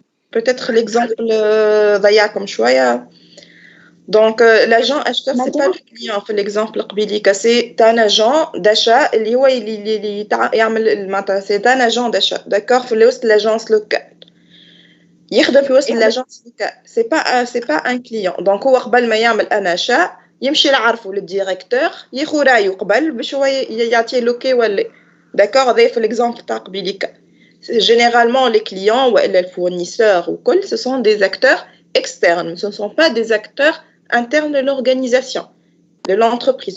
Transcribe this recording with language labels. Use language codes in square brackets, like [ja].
[fr] Peut-être l'exemple [ar] ضيعكم شوية. [fr] Donc l'agent acheteur c'est pas le client [ar] في [fr] l'exemple [ar] قبيليك, [fr] c'est un agent d'achat [ar] اللي هو اللي يعمل معناتها [fr] c'est un agent d'achat. D'accord? [ar] في وسط l'agence locale. يخدم في وسط l'agence locale. [fr] C'est pas un client. [ar] Donc هو قبل ما يعمل un achat يمشي يعرفوا للديريكتور ياخذ رايه قبل باش هو يعطيه لوكي ولا. [fr] D'accord? [ar] هذا في l'exemple تاع قبيليك. [fr] Généralement, les clients ou les fournisseurs ou quoi, ce sont des acteurs externes. Ce ne sont pas des acteurs internes de l'organisation, de l'entreprise.